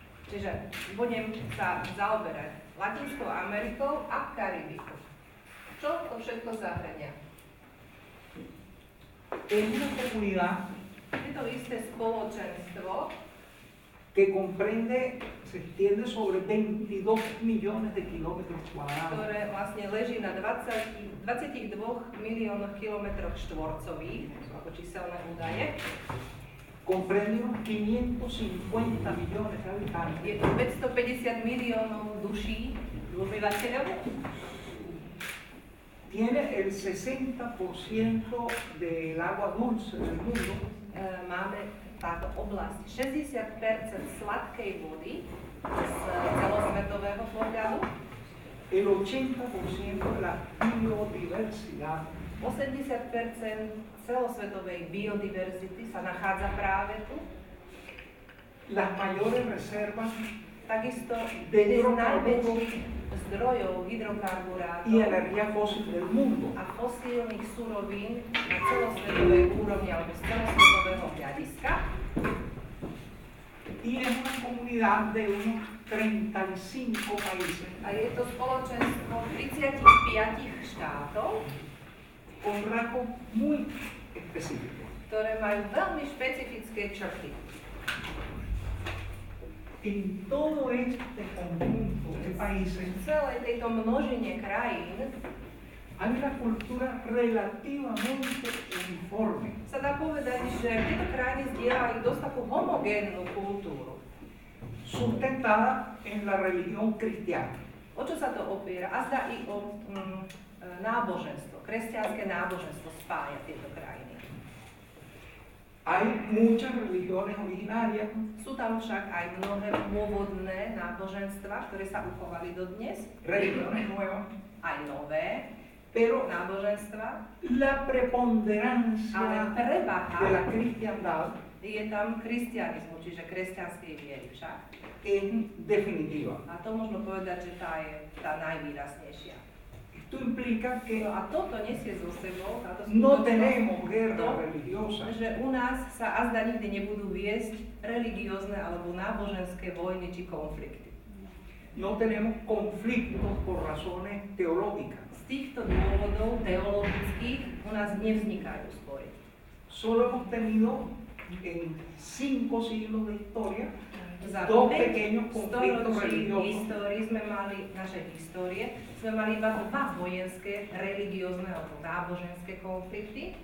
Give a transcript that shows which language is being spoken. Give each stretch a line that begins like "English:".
Slovak: Čiže budem sa zaoberať Latinskou Amerikou a Karibikou. Čo to všetko zahrania?
Spanish: Es una comunidad
Slovak: Je to isté spoločenstvo,
Spanish: que comprende, se extiende sobre 22 millones de kilómetros cuadrados.
Slovak: ktoré vlastne leží na 22 miliónoch kilometroch štvorcových, to sú ako číselné údaje.
Spanish: Comprende unos 550 millones de habitantes.
Slovak: Je to 550 miliónov duší obyvateľov.
Spanish: Tiene el 60% del agua dulce del mundo.
Slovak: Máme táto oblasť 60% sladkej vody z celosvetového pohľadu,
Spanish: El 80% de la biodiversidad.
Slovak: 80% celosvetovej biodiverzity sa nachádza práve tu.
Spanish: Las mayores reservas
Slovak: Takisto
Spanish: de
Slovak: jeden z
Spanish: hidrocarburos
Slovak: najväčších zdrojov
Spanish: y
Slovak: hydrokarburátov
Spanish: energía fósil del mundo.
Slovak: a fosílnych surovín na celosvetovej úrovni alebo z celosvetového hľadiska.
Spanish: Y es una comunidad de unos 35 países
Slovak: A je to spoločenstvo 35 štátov,
Spanish: con rasgos muy específicos.
Slovak: ktoré majú veľmi špecifické črty.
Spanish: En todo este conjunto de países
Slovak: V celej tejto množine krajín
Spanish: hay una cultura relativamente uniforme.
Slovak: sa dá povedať, že tieto krajiny zdieľajú dosť takú homogénnu kultúru.
Spanish: Sustentada en la religión cristiana.
Slovak: O čo sa to opiera? A zdá i o náboženstvo, kresťanské náboženstvo spája tieto krajiny.
Spanish: Hay muchas religiones originarias,
Slovak: Sú tam však aj mnohé pôvodné náboženstva, ktoré sa uchovali dodnes,
Spanish: religiones nuevas,
Slovak: aj nové
Spanish: pero
Slovak: náboženstva,
Spanish: la
Slovak: ale
Spanish: preponderancia
Slovak: prevaha
Spanish: de la cristiandad
Slovak: je tam kristianizmu, čiže kresťanskej viery však.
Spanish: es definitiva.
Slovak: A to možno povedať, že tá je tá najvýraznejšia.
Spanish: Esto implica que
Slovak: No a toto nesie so sebou, táto
Spanish: no
Slovak: skutočnosť,
Spanish: tenemos guerra
Slovak: to,
Spanish: religiosa,
Slovak: že u nás sa azda nikdy nebudú viesť religiózne alebo náboženské vojny či konflikty.
Spanish: no tenemos conflictos por razones teológicas.
Slovak: Z týchto dôvodov teologických u nás nevznikajú spory.
Spanish: Solo hemos tenido en 5 siglos de historia
Slovak: Za
Spanish: dos
Slovak: 5
Spanish: pequeños conflictos
Slovak: storočí
Spanish: religiosos.
Slovak: histórii našej histórie sme mali iba 2 vojenské, religiózne alebo náboženské konflikty.